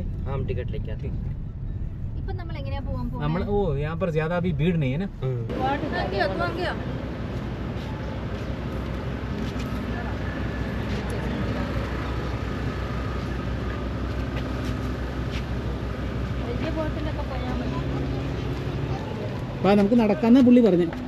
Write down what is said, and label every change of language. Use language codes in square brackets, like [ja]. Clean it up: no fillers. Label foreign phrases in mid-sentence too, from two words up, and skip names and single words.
[hi] हम टिकट लेके आते हैं. [ml] ഇപ്പോ നമ്മൾ എങ്ങനെയാ പോവാൻ പോകുന്നത്? [hi] നമ്മൾ यहाँ पर ज्यादा अभी भीड़ नहीं है ना. [ml] നമുക്ക് നടക്കാന്നാ പുള്ളി പറഞ്ഞു.